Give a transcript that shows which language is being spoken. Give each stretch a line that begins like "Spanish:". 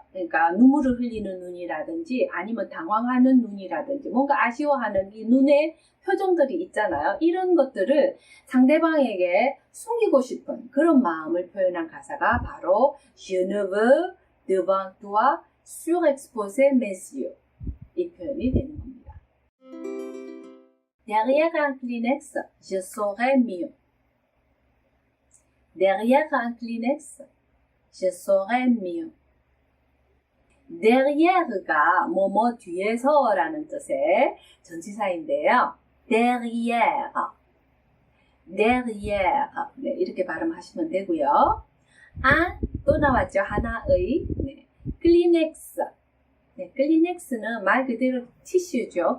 Korean: 그러니까 눈물을 흘리는 눈이라든지 아니면 당황하는 눈이라든지 뭔가 아쉬워하는 이 눈의 표정들이 있잖아요. 이런 것들을 상대방에게 숨기고 싶은 그런 마음을 표현한 가사가 바로
French: Je ne veux devant toi surexposer mes yeux
Korean: 이 표현이 되는 겁니다.
French: Derrière un Kleenex, je serai mieux. Derrière un Kleenex, je serai mieux.
Korean: derriere가 뭐뭐 뒤에서라는 뜻의 전치사인데요. derrière, derrière 네, 이렇게 발음하시면 되고요. 또 나왔죠. 하나의 네, 클리넥스. 네, 클리넥스는 말 그대로 티슈죠.